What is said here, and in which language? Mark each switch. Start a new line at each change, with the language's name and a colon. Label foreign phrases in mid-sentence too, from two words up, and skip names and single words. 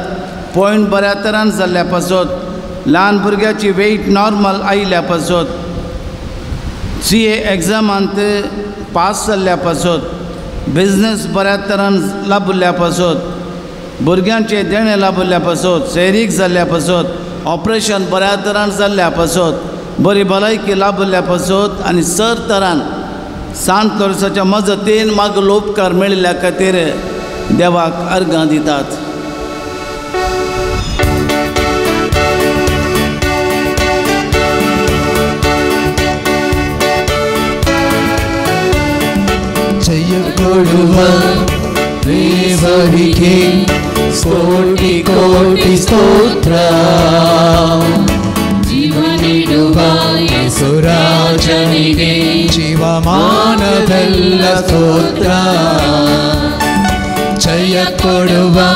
Konkani: पॉयंट बऱ्या तरान जाल्ल्या पासत, ल्हान भुरग्याची वेट नॉर्मल आयिल्ल्या पासत, CA एग्जामांत पास जाल्ल्या पासत, बिझनेस बऱ्या तरान लाभिल्ल्या पासत, भुरग्यांचे देणे लाभिल्ल्या पासत, सैरीक जाल्ल्या पासत, ऑपरेशन बऱ्या तरान जाल्ल्या पासत, बरी भलायकी लाभिल्ल्या पासत आनी सर तरान सांत लोरसाच्या मजतीन मागलो उपकार मेळिल्ल्या खातीर देवाक अर्गां दितात.
Kannada: ದೇವರಿಗೆ ಕೋಟಿ ಕೋಟಿ ಸ್ತೋತ್ರ, ಜೀವನಿಡುವ ಯೇಸುರಾಜನಿಗೆ ಜೀವಮಾನವೆಲ್ಲ ಸ್ತೋತ್ರ, ಜಯ ಕೊಡುವ